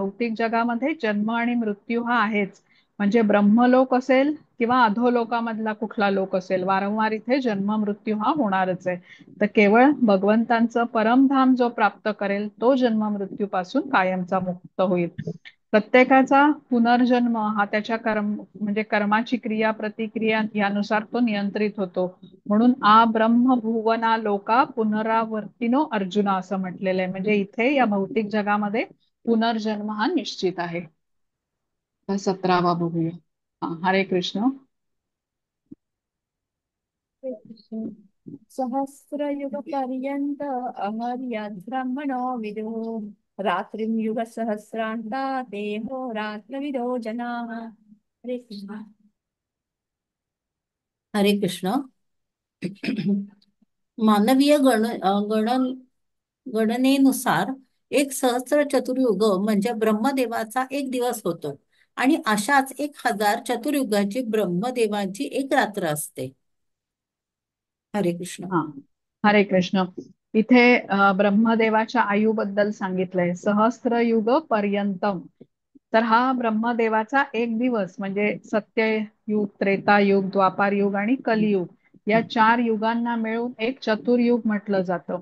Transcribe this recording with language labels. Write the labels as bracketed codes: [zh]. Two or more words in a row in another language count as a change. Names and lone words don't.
[mr] भौतिक जगामध्ये जन्म आणि मृत्यू हा आहेच. म्हणजे ब्रह्मलोक असेल किंवा अधोलोकामधला कुठला लोक असेल, वारंवार इथे जन्म मृत्यू हा होणारच आहे. तर केवळ भगवंतांचं परमधाम जो प्राप्त करेल तो जन्म मृत्यूपासून कायमचा मुक्त होईल. प्रत्येकाचा पुनर्जन्म हा त्याच्या म्हणजे कर्माची क्रिया प्रतिक्रिया यानुसार तो नियंत्रित होतो. म्हणून [sa] आ ब्रह्म भुवना लोका पुनरावर्तिनो अर्जुना [mr] असं म्हटलेलं आहे. म्हणजे इथे या भौतिक जगामध्ये पुनर्जन्म हा निश्चित आहे. 17वा बघूया. हरे कृष्ण. [sa] सहस्रयुगपर्यन्त अहर्यद्ब्रह्मणो विदुः रात्रिं युगसहस्रान्ता देहो रात्रविदो जनाः. [mr] हरे कृष्ण. हरे कृष्ण. मानवीय गणनेनुसार एक सहस्त्र चतुर्युग म्हणजे ब्रह्मदेवाचा एक दिवस होतो आणि अशाच 1000 चतुर्युगाची ब्रह्मदेवाची एक रात्र असते. हरे कृष्ण. हा, हरे कृष्ण. इथे ब्रह्मदेवाच्या आयुबद्दल सांगितलंय. [sa] सहस्त्रयुग पर्यंतम. [mr] तर हा ब्रह्मदेवाचा एक दिवस म्हणजे सत्ययुग, त्रेतायुग, द्वापारयुग आणि कलियुग या 4 युगांना मिळून एक चतुर्युग म्हटलं जातं.